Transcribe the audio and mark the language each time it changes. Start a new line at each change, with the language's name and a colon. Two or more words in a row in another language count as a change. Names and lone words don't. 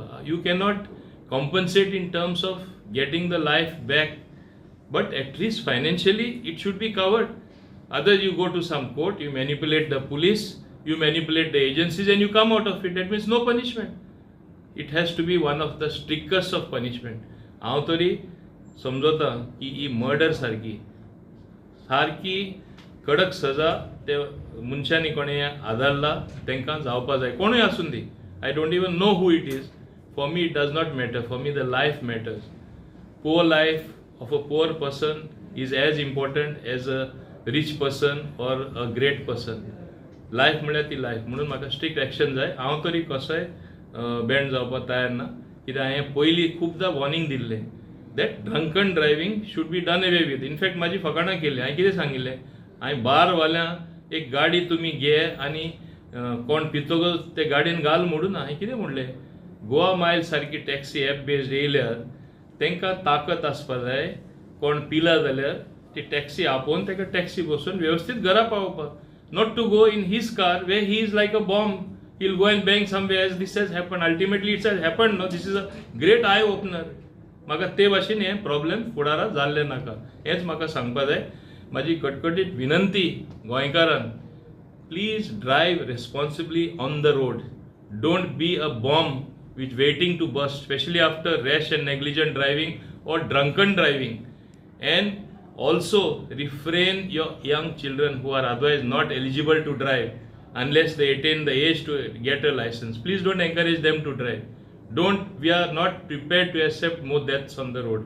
English: You cannot compensate in terms of getting the life back, but at least financially it should be covered. Otherwise you go to some court, you manipulate the police, you manipulate the agencies, and you come out of it. That means no punishment. It has to be one of the strictest of punishment.
Konkani: हांव तरी समजता की ही मर्डर सारकी कडक सजा ते मनशांनी कोणी आदारला तांकां जावपा जाय, कोणूय आसूं दी.
English: I don't even know who it is. For me it does not matter. For me the life matters. Poor life of a poor person is as important as a rich person or a great person.
Konkani: लायफ म्हळ्यार ती लायफ, म्हणून म्हाका
English: strict action
Konkani: जाय. हांव तरी कसोय बँड जावपाक तयार ना, कित्याक हांवें पयलीं खुबदां वॉर्निंग दिल्लें
English: that drunken driving should be done away with.
Konkani: इनफॅक्ट म्हाजी फकाणां केली. हांवें कितें सांगिल्लें, हांवें बारवाल्यांक एक गाडी तुमी घे आनी कोण पितोगच ते गाडयेन घाल म्हणून हांवें कितें म्हणलें, गोवा मायल सारकी
English: taxi app based
Konkani: येयल्यार तांकां ताकद आसपा जाय. कोण पिला जाल्यार ती टॅक्सी आपोवन ताका टॅक्सी बसून वेवस्थीत घरा पावोवपाक.
English: Not to go in his car where he is like a bomb. He'll go and bang somewhere, as this has happened. Ultimately it has happened. No, this is a great eye opener.
Konkani: म्हाका ते भाशेन हे प्रॉब्लेम फुडाराक जाल्ले नाका, हेंच म्हाका सांगपा जाय. म्हाजी कटकटीत विनंती गोंयकारांक,
English: please drive responsibly on the road. don't be a bomb which waiting to burst, especially after rash and negligent driving or drunken driving. And also refrain your young children who are otherwise not eligible to drive unless they attain the age to get a license. Please don't encourage them to drive. We are not prepared to accept more deaths on the road.